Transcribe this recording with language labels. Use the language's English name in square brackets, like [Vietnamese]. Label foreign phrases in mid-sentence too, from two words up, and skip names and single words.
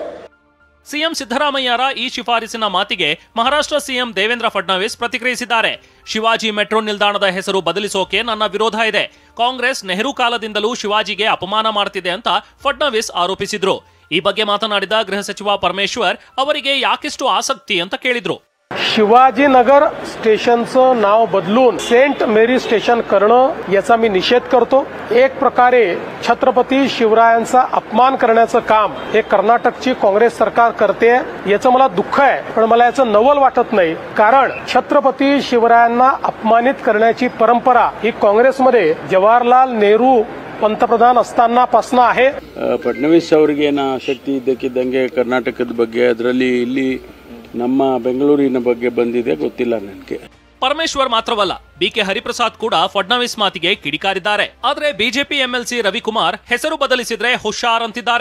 [Kannada] ಸಿಎಂ ಸಿದ್ದರಾಮಯ್ಯರ ಈ ಶಿಫಾರಸಿನ ಮಾತಿಗೆ ಮಹಾರಾಷ್ಟ್ರ ಸಿಎಂ ದೇವೇಂದ್ರ ಫಡ್ನವೀಸ್ ಪ್ರತಿಕ್ರಿಯಿಸಿದ್ದಾರೆ. ಶಿವಾಜಿ ಮೆಟ್ರೋ ನಿಲ್ದಾಣದ ಹೆಸರು ಬದಲಿಸೋಕೆ ನನ್ನ ವಿರೋಧ ಇದೆ. ಕಾಂಗ್ರೆಸ್ ನೆಹರು ಕಾಲದಿಂದಲೂ ಶಿವಾಜಿಗೆ ಅಪಮಾನ ಮಾಡ್ತಿದೆ ಅಂತ ಫಡ್ನವೀಸ್ ಆರೋಪಿಸಿದ್ರು. ಈ ಬಗ್ಗೆ ಮಾತನಾಡಿದ ಗೃಹ ಸಚಿವ ಪರಮೇಶ್ವರ್ ಅವರಿಗೆ ಯಾಕಿಷ್ಟು ಆಸಕ್ತಿ ಅಂತ ಕೇಳಿದ್ರು. [Marathi] शिवाजीनगर स्टेशनचं नाव बदलून सेंट मेरी स्टेशन करणं याचा मी निषेध करतो. एक प्रकारे छत्रपती शिवरायांचा अपमान करण्याचं काम हे कर्नाटकची काँग्रेस सरकार करते. याचं मला दुःख आहे, पण मला याचं नवल वाटत नाही. कारण छत्रपती शिवरायांना अपमानित करण्याची परंपरा ही काँग्रेसमध्ये जवाहरलाल नेहरू पंतप्रधान असतानापासून आहे. [Kannada] ಫಡ್ನವೀಸ್ ಅವರಿಗೆ ಆಸಕ್ತಿ ಇದ್ದಕ್ಕಿದ್ದಂಗೆ ಕರ್ನಾಟಕದ ಬಗ್ಗೆ, ಅದರಲ್ಲಿ ಇಲ್ಲಿ ನಮ್ಮ ಬೆಂಗಳೂರಿನ ಬಗ್ಗೆ ಬಂದಿದೆ, ಗೊತ್ತಿಲ್ಲ ನನಗೆ. ಪರಮೇಶ್ವರ್ ಮಾತ್ರವಲ್ಲ, ಬಿಕೆ ಹರಿಪ್ರಸಾದ್ ಕೂಡ ಫಡ್ನವೀಸ್ ಮಾತಿಗೆ ಕಿಡಿಕಾರಿದ್ದಾರೆ. ಆದ್ರೆ ಬಿಜೆಪಿ ಎಂಎಲ್ಸಿ ರವಿಕುಮಾರ್ ಹೆಸರು ಬದಲಿಸಿದ್ರೆ ಹುಷಾರ್ ಅಂತಿದ್ದಾರೆ.